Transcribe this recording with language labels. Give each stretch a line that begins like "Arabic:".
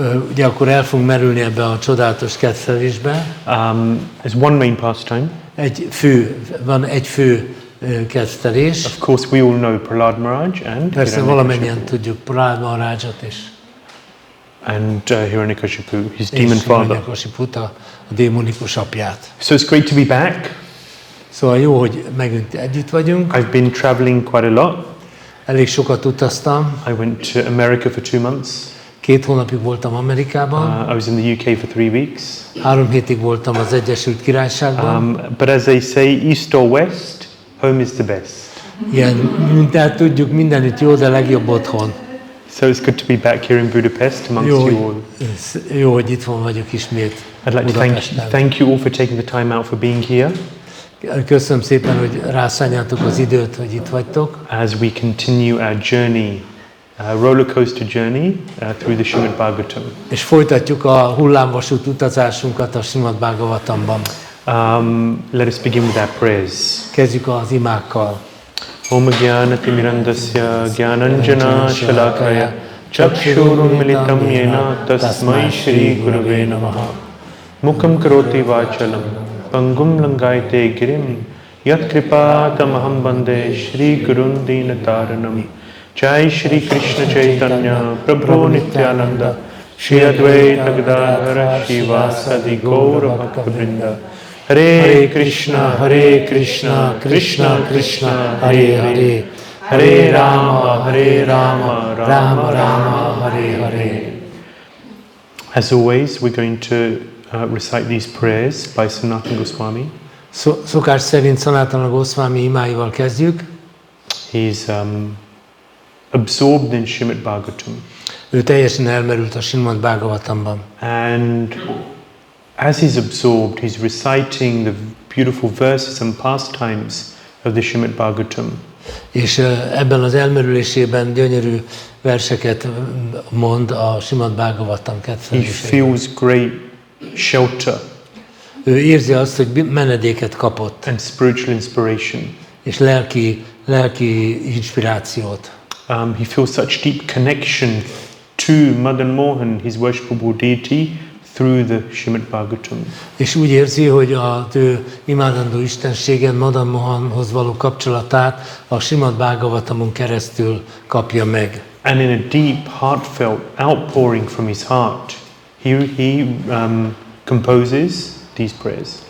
Hungarian: Ugye akkor el fogunk merülni ebbe a csodálatos kedvtelésbe.
English: There's one main pastime.
Hungarian: Van egy fő kedvtelés.
English: Of course we all know Prahlāda Maharaj and
Hungarian: persze valamennyien tudjuk Prahlāda Maharajot is.
English: And Hiranyakashipu, his demon father.
Hungarian: Hiranyakashiput, a démonikus apját.
English: So it's great to be back.
Hungarian: Szóval jó, hogy megint együtt vagyunk.
English: I've been traveling quite a lot.
Hungarian: Elég sokat utaztam.
English: I went to America for 2 months.
Hungarian: 2 hónapig voltam Amerikában.
English: I was in the UK for 3 weeks.
Hungarian: 3 hétig voltam az Egyesült Királyságban.
English: But as they say, east or west, home is the best.
Hungarian: Igen, tehát tudjuk, mindenütt jó, de legjobb otthon.
English: So it's good to be back here in Budapest amongst you all.
Hungarian: Jó, hogy itt vagyok ismét.
English: I'd like to thank you all for taking the time out for being here.
Hungarian: Köszönöm szépen, hogy rászánjátok az időt, hogy itt vagytok.
English: As we continue our journey, rollercoaster journey through the Śrīmad-Bhāgavatam.
Hungarian: És folytatjuk a hullámvasút utazásunkat a Śrīmad-Bhāgavatamban.
English: Let us begin with our prayers.
Hungarian: Kezdjük az imákkal.
Sanskrit: Om Jnana-timirandasya Jnananjana Shalakaya Chakshurunmilitam Yena Tasmai Shri Gurave Namaha Mukam Karoti Vachalam Pangum Langayate Girim Yat Kripatamaham Bande Shri Gurun Dinataranam Jai Shri Krishna Chaitanya Prabhu Nityananda Shri Advaita Gadadhara Shivasadi Gaura Bhakta Hare Krishna, Krishna Krishna, Hare Hare, Hare Rama, Rama Rama, Hare Hare.
English: As always, we're going to recite these prayers by Sanatana Goswami.
Hungarian: Szokás szerint Sanatana Goswami imáival kezdjük.
English: He's absorbed in Śrīmad-Bhāgavatam.
Hungarian: Ő teljesen elmerült a Śrīmad-Bhāgavatamban.
English: And as he's absorbed, he's reciting the beautiful verses and pastimes of the Śrīmad-Bhāgavatam.
Hungarian: És ebben az elmerülésében gyönyörű verseket mond a Śrīmad-Bhāgavatam kedvelésében.
English: He feels great shelter.
Hungarian: Ő érzi azt, hogy menedéket kapott.
English: And spiritual inspiration.
Hungarian: És lelki inspirációt.
English: He feels such deep connection to Madan Mohan, his worshipable deity, through the Śrīmad-Bhāgavatam.
Hungarian: És úgy érzi, hogy az ő imádandó istenségen Madan Mohanhoz való kapcsolatát a Śrīmad-Bhāgavatamon keresztül kapja meg.
English: And in a deep, heartfelt outpouring from his heart, he composes these prayers.